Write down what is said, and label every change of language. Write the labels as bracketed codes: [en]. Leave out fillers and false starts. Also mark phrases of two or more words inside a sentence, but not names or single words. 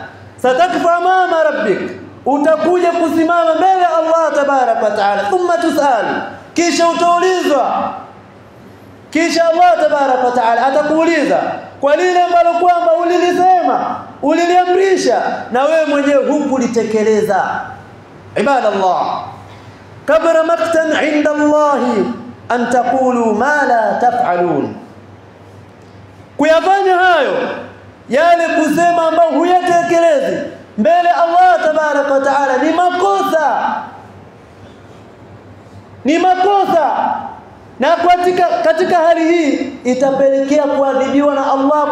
[ar] ستقف أمام ربك, [sw] utakuja kusimama mbele ya Allah [ar] تبارك وتعالى. ثم تسأل, [sw] kisha utaulizwa. Kisha Allah [ar] تبارك وتعالى [sw] atakuuliza kwa lile ambalo kwamba ulilisema, uliliamrisha na wewe mwenyewe hukulitekeleza. Ibadallah, [ar] كبر مقتا عند الله أن تقولوا ما لا تفعلون. [sw] Kuyafanya hayo yale kusema ambao huyatekelezi mbele Allah [ar] تبارك وتعالى [sw] ni makosa. Ni makosa. Na katika hali hii itapelekea kuadhibiwa na Allah.